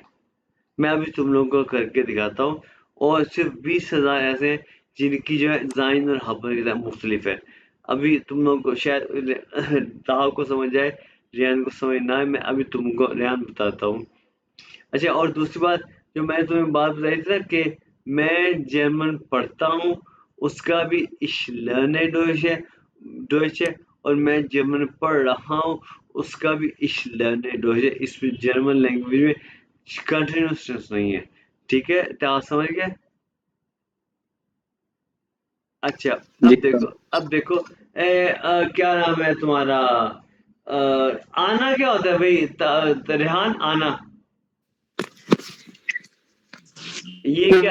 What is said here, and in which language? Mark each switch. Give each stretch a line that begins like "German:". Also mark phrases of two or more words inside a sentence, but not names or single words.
Urdu: میں ابھی تم لوگوں کو کر کے دکھاتا ہوں، اور صرف 20,000 ایسے ہیں جن کی جو ہے زائن اور ہبر کے ساتھ مختلف ہے. ابھی تم لوگوں کو شاید طہٰ کو سمجھ آئے، ریحان کو سمجھ نہ آئے، میں ابھی تم کو ریحان بتاتا ہوں. اچھا، اور دوسری بات جو میں نے تمہیں بات بتائی تھی نا کہ میں جرمن پڑھتا ہوں، اس کا بھی
German: ich lerne Deutsch
Urdu: ہے، اور میں جرمن پڑھ رہا ہوں، اس کا بھی
German: ich lerne Deutsch
Urdu: है। इसमें
English: German language
Urdu: में
English: continuous tense
Urdu: نہیں ہے. ٹھیک ہے؟ تو آپ سمجھ گئے؟ اچھا, जी اب دیکھو کیا نام ہے تمہارا? آنا کیا ہوتا ہے بھائی؟ ریحان، آنا یہ کیا?